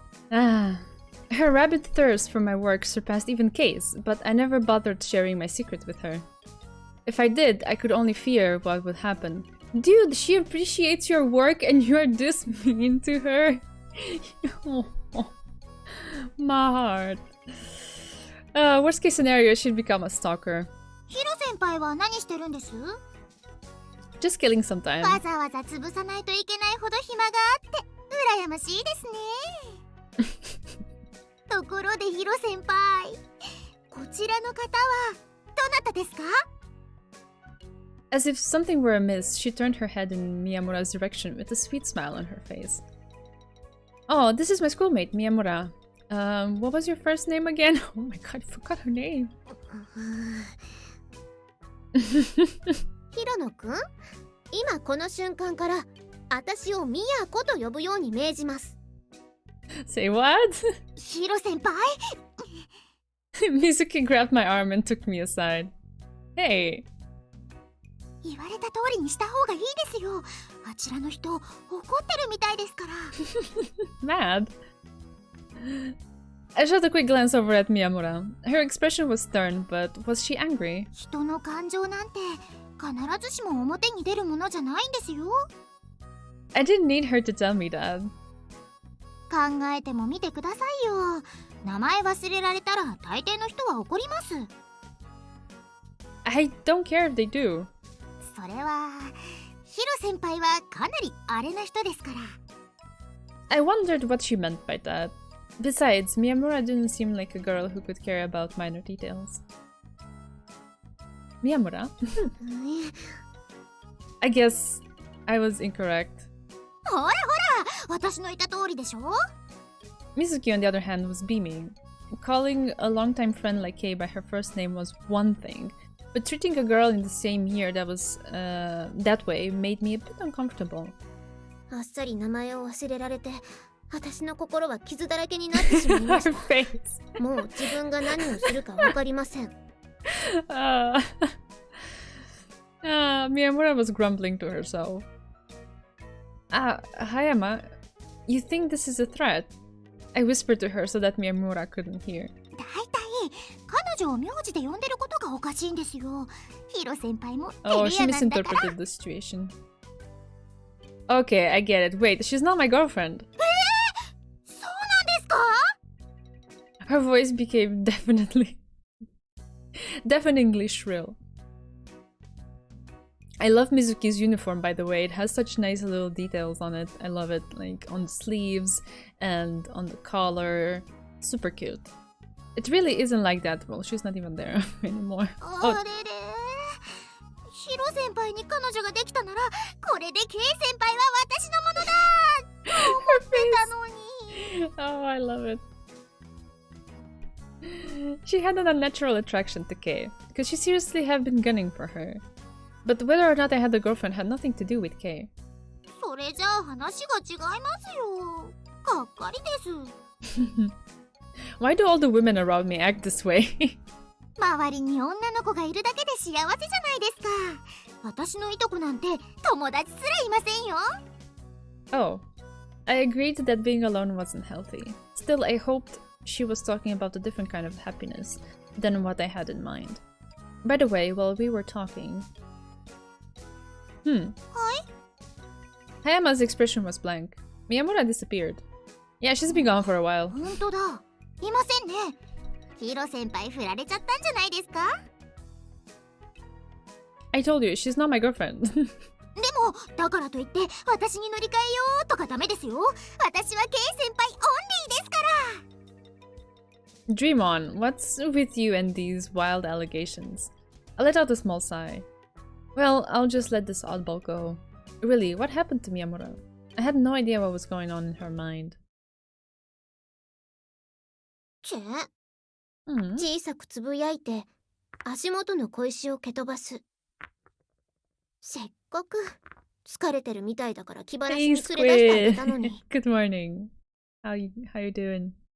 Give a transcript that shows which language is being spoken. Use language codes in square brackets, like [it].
[en] Her rabid thirst for my work surpassed even Kay's, but I never bothered sharing my secret with her. If I did, I could only fear what would happen. Dude, she appreciates your work and you're this mean to her. Oh, my heart. Worst case scenario, she'd become a stalker. [ja] Hiro senpaiは何してるんです? [en] Just killing some time. [ja] わざわざ潰さないといけないほど暇があって羨ましいですね。ところでヒロ先輩、こちらの方はどなたですか? [en] As if something were amiss, she turned her head in Miyamura's direction with a sweet smile on her face. Oh, this is my schoolmate, Miyamura. What was your first name again? Oh my god, I forgot her name. [ja] ヒロノくん、今この瞬間から私をミヤコと呼ぶように命じます。 [en] Say what? [ja] ヒロ先輩 [en] Mizuki grabbed my arm and took me aside. Hey. [ja] 言われた通りにした方がいいですよ。あちらの人怒ってるみたいですから。 [en] Mad? I shot a quick glance over at Miyamura. Her expression was stern, but was she angry? [ja] 人の感情なんて必ずしも表に出るものじゃないんですよ。 [en] I didn't need her to tell me that. [ja] 考えてもみてくださいよ。名前忘れられたら大抵の人は怒ります。 [en] I don't care if they do. [ja] それはヒロ先輩はかなりアレな人ですから。 [en] I wondered what she meant by that. Besides, Miyamura didn't seem like a girl who could care about minor details. Miyamura? I guess I was incorrect. [ja] ほらほら、私の言った通りでしょ? [en] Mizuki, on the other hand, was beaming. Calling a longtime friend like Kei by her first name was one thing, but treating a girl in the same year that was that way made me a bit uncomfortable. [ja] あっさり名前を忘れられて、私の心は傷だらけになってしまいました。もう自分が何をするかわかりません。 [en] Miyamura was grumbling to herself. Hayama, you think this is a threat? I whispered to her so that Miyamura couldn't hear. [ja] だいたい彼女を名字で呼んでることがおかしいんですよ。ヒロ先輩も照 [en] Oh, [ja] れ [en] she [ja] 屋なんだから。 [en] misinterpreted the situation. Okay, I get it. Wait, she's not my girlfriend. [ja] そうなんですか? [en] Her voice became deafeningly shrill. I love Mizuki's uniform, by the way. It has such nice little details on it. I love it, like on the sleeves and on the collar. Super cute. It really isn't like that. Well, she's not even there anymore. [ja] あれれ、ヒロ先輩に彼女ができたなら、これでケイ先輩は私のものだと思ってたのに。 [en] Oh, I love it. She had an unnatural attraction to Kei, because she seriously had been gunning for her. But whether or not I had a girlfriend had nothing to do with Kei. [ja] それじゃあ話が違いますよ。がっかりです。 [en] Why do all the women around me act this way? [ja] 周りに女の子がいるだけで幸せじゃないですか。私のいとこなんて友達すらいませんよ。 [en] Oh. I agreed that being alone wasn't healthy. Still, I hoped she was talking about a different kind of happiness than what I had in mind. By the way, while we were talking... Hi? Hayama's expression was blank. Miyamura disappeared. Yeah, she's been gone for a while. [ja] 本当だ。いませんね。ヒロ先輩振られちゃったんじゃないですか？ [en] I told you, she's not my girlfriend. [ja] でも、だからといって私に乗り換えようとかダメですよ。私はケイ先輩オンリーですから。 [en] Dream on, what's with you and these wild allegations? I let out a small sigh. Well, I'll just let this oddball go. Really, what happened to Miyamura? I had no idea what was going on in her mind. [ja] 小さくつぶやいて足元の小石を蹴飛ばす。せっかく疲れてるみたいだから気晴らしに連れ出してあげたのに。 [en] Good morning. How you doing?